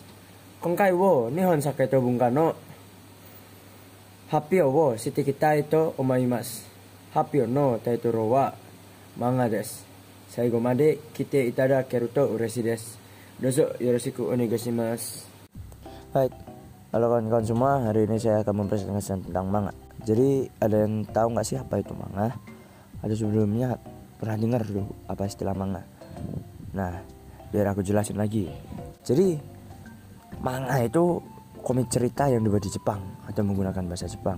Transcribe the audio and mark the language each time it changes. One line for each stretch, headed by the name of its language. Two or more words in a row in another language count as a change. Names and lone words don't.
Japanese: 今回は日本酒と文化の発表をしていきたいと思います。発表のタイトルは漫画です。最後まで来ていただけると嬉しいです。どうぞよろしくお願いします。はい,
Indonesian: halo kawan-kawan semua, hari ini saya akan mempresentasikan tentang manga. Jadi ada yang tahu nggak sih apa itu manga? Ada sebelumnya pernah dengar dulu apa istilah manga? Nah, biar aku jelasin lagi. Jadi manga itu komik cerita yang dibuat di Jepang atau menggunakan bahasa Jepang.